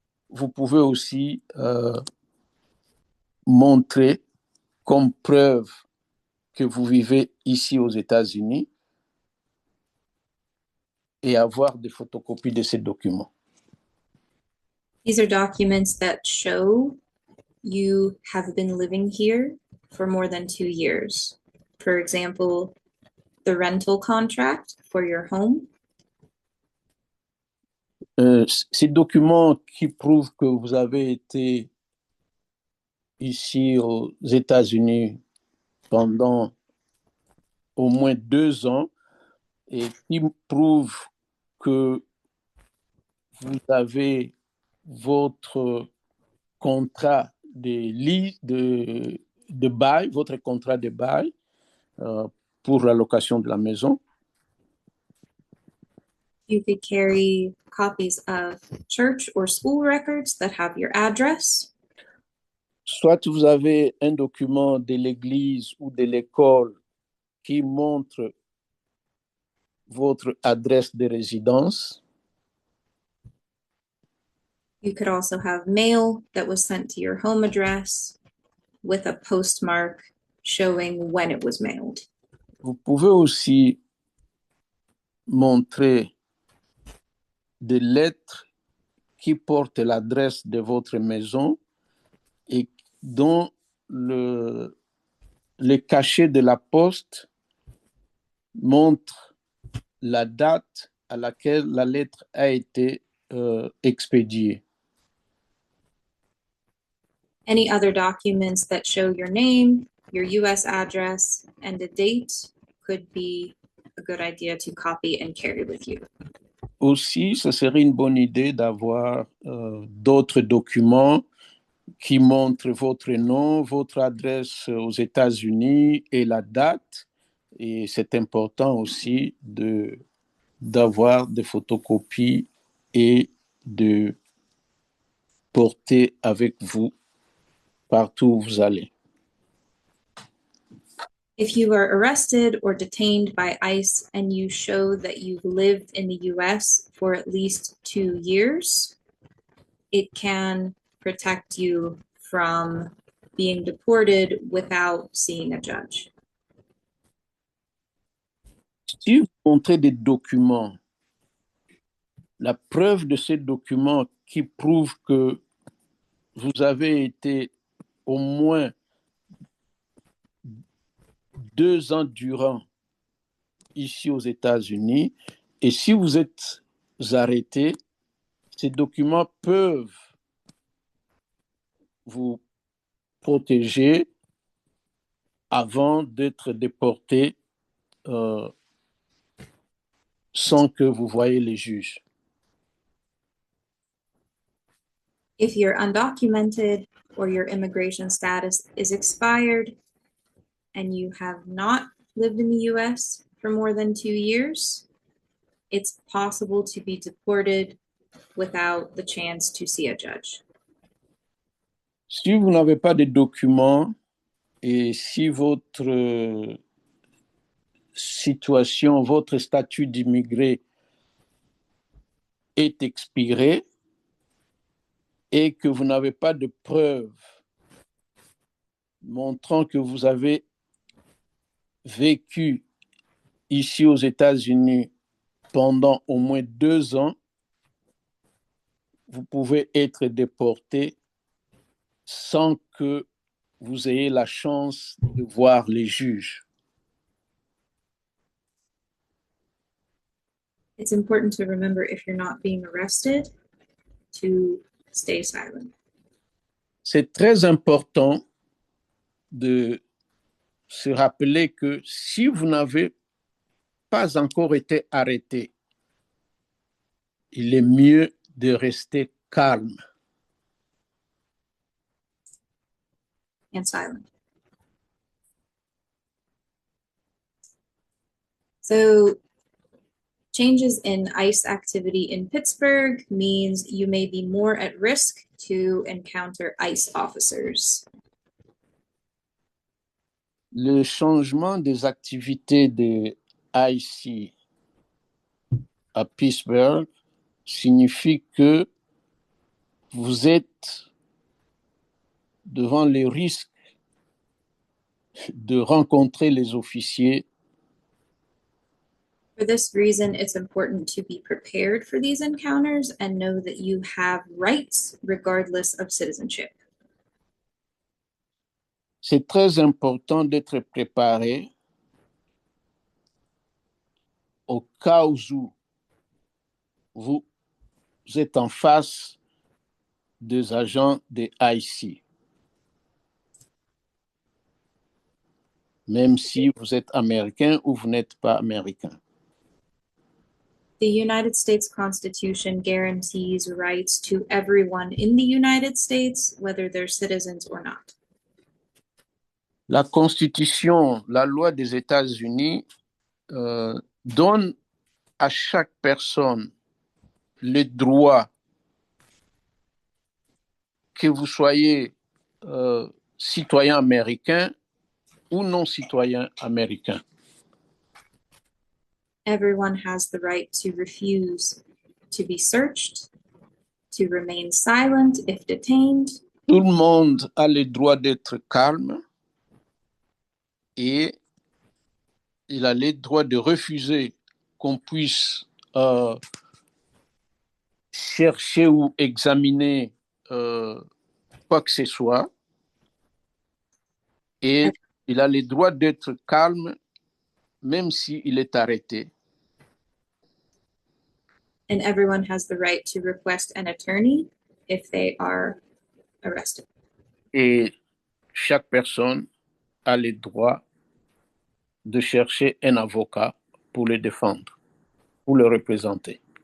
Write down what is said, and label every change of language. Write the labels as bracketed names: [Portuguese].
[French] Vous pouvez aussi montrer comme preuve que vous vivez ici aux États-Unis et avoir des photocopies de ces documents. [English] These are documents that show you have been living here for more than 2 years. For example, the rental contract for your home. [French] Ces documents qui prouvent que vous avez été ici aux États-Unis pendant au moins 2 ans et qui prouvent que vous avez votre contrat de bail, votre contrat de bail pour la location de la maison. [English] You could carry copies of church or school records that have your address. [French] Soit vous avez un document de l'église ou de l'école qui montre votre adresse de résidence. [English] You could also have mail that was sent to your home address with a postmark showing when it was mailed. [French] Vous pouvez aussi montrer des lettres qui portent l'adresse de votre maison et dont le cachet de la poste montre la date à laquelle la lettre a été expédiée. [English] Any other documents that show your name, your US address, and a date could be a good idea to copy and carry with you. [French] Aussi, ce serait une bonne idée d'avoir d'autres documents qui montrent votre nom, votre adresse aux États-Unis et la date. Et c'est important aussi d'avoir des photocopies et de porter avec vous partout où vous allez. [English] If you are arrested or detained by ICE and you show that you've lived in the US for at least 2 years, it can protect you from being deported without seeing a judge. [French] Si vous montrez des documents, la preuve de ces documents qui prouvent que vous avez été au moins 2 ans durant ici aux États-Unis, et si vous êtes arrêté, ces documents peuvent vous protéger avant d'être déporté sans que vous voyez les juges. [English] If you're undocumented or your immigration status is expired and you have not lived in the US for more than 2 years, it's possible to be deported without the chance to see a judge. [French] Si vous n'avez pas de documents et si votre situation, votre statut d'immigré est expiré et que vous n'avez pas de preuves montrant que vous avez vécu ici aux États-Unis pendant au moins 2 ans, vous pouvez être déporté sans que vous ayez la chance de voir les juges. [English] It's important to remember if you're not being arrested to stay silent. [French] C'est très important de se rappeler que si vous n'avez pas encore été arrêté, il est mieux de rester calme. [English] And silent. So changes in ICE activity in Pittsburgh means you may be more at risk to encounter ICE officers. [French] Le changement des activités de ICE à Pittsburgh signifie que vous êtes devant les risques de rencontrer les officiers [English] For this reason, it's important to be prepared for these encounters and know that you have rights regardless of citizenship. [French] C'est très important d'être préparé au cas où vous êtes en face des agents de ICE. Même si vous êtes américain ou vous n'êtes pas américain. [English] The United States Constitution guarantees rights to everyone in the United States, whether they're citizens or not. [French] La Constitution, la loi des États-Unis donne à chaque personne le droit, que vous soyez citoyen américain ou non citoyen américain. [English] Everyone has the right to refuse to be searched, to remain silent if detained. [French] Tout le monde a le droit d'être calme et il a le droit de refuser qu'on puisse chercher ou examiner quoi que ce soit. Et il a le droit d'être calme même s'il est arrêté. [English] And everyone has the right to request an attorney if they are arrested. [French] Et chaque personne a le droit de chercher un avocat pour le défendre, pour le représenter.